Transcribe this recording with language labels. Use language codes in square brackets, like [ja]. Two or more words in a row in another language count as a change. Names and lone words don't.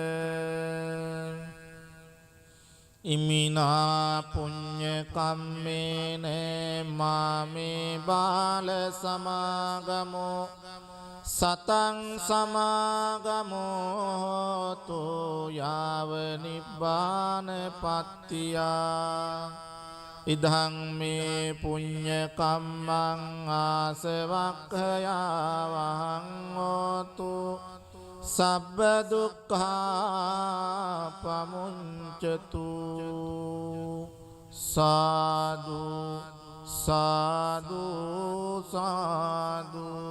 [pi] ඉමිනා පුඤ්ඤ කම්මේන මාමේ බාල සමාගමෝ සතං සමාගමෝතු යාව නිබ්බාන පත්තියා ඉදං මේ පුඤ්ඤ කම්මං ආසවක්ඛයා වහං හෝතු සබ්බ දුක්ඛා පමුඤ්චතු සාදු සාදු සාදු